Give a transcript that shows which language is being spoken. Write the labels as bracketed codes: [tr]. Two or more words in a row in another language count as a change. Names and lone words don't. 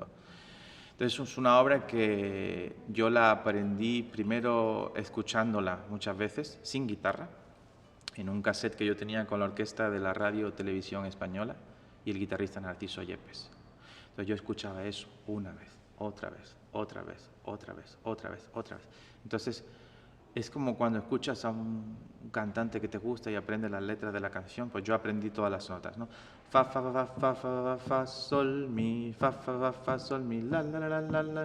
[es] Entonces es una obra que yo la aprendí primero escuchándola muchas veces sin guitarra en un cassette que yo tenía con la orquesta de la Radio Televisión Española y el guitarrista Narciso Yepes. Entonces yo escuchaba eso una vez, otra vez, otra vez, otra vez, otra vez, otra vez. Entonces es como cuando escuchas a un cantante que te gusta y aprendes las letras de la canción, pues yo aprendí todas las notas, ¿no? Fa, fa, fa, fa, fa, fa, sol, mi, fa, fa, fa, fa, sol, mi, la, la, la, la, la.